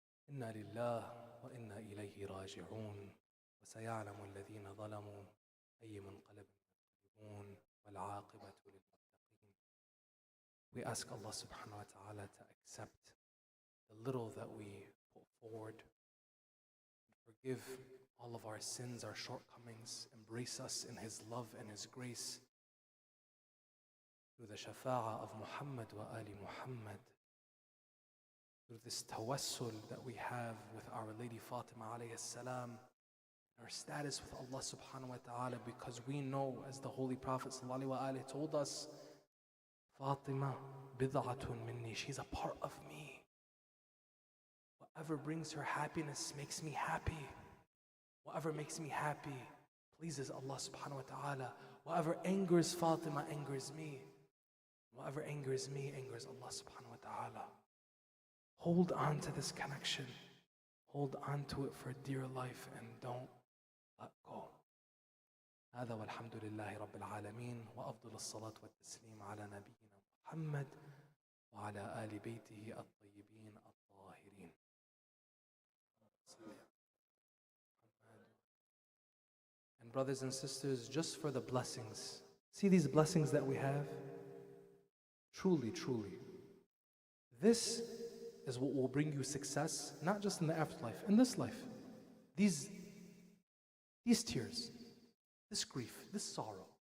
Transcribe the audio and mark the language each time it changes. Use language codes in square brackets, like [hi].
[ar] إنا لله وإنا إليه راجعون وسيعلم الذين ظلموا أي منقلب ينقلبون والعاقبة للمتقين. [en] We ask Allah subhanahu wa ta'ala to accept the little that we put forward and forgive all of our sins, our shortcomings, embrace us in His love and His grace through the shafa'ah of Muhammad wa Ali Muhammad, through this tawassul that we have with Our Lady Fatima alayhi salam, our status with Allah subhanahu wa ta'ala, because we know, as the Holy Prophet sallallahu alaihi wasallam told us, Fatima [ar] bid'atun minni, [en] she's a part of me. Whatever brings her happiness makes me happy. Whatever makes me happy pleases Allah subhanahu wa ta'ala. Whatever angers Fatima angers me. Whatever angers me angers Allah subhanahu wa ta'ala. Hold on to this connection. Hold on to it for dear life and don't let go. [ar] هذا والحمد لله رب العالمين وأفضل الصلاة والتسليم على نبينا محمد وعلى آل بيته الطيبين الطاهرين. [en] And brothers and sisters, just for the blessings, see these blessings that we have? Truly, truly. This is what will bring you success, not just in the afterlife, in this life. These tears, this grief, this sorrow,